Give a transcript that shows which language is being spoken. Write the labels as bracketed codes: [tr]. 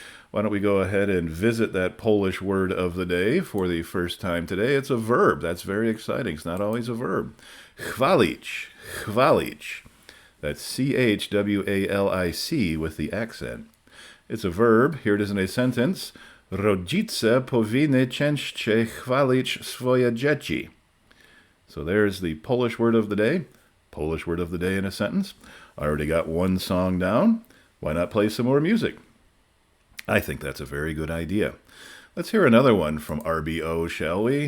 [en] Why don't we go ahead and visit that Polish word of the day for the first time today. It's a verb. That's very exciting. It's not always a verb. Chwalić. Chwalić. That's C-H-W-A-L-I-C with the accent. It's a verb. Here it is in a sentence. [pl] Rodzice powinny częściej chwalić swoje dzieci. [en] So there's the Polish word of the day. Polish word of the day in a sentence. I already got one song down. Why not play some more music? I think that's a very good idea. Let's hear another one from RBO, shall we?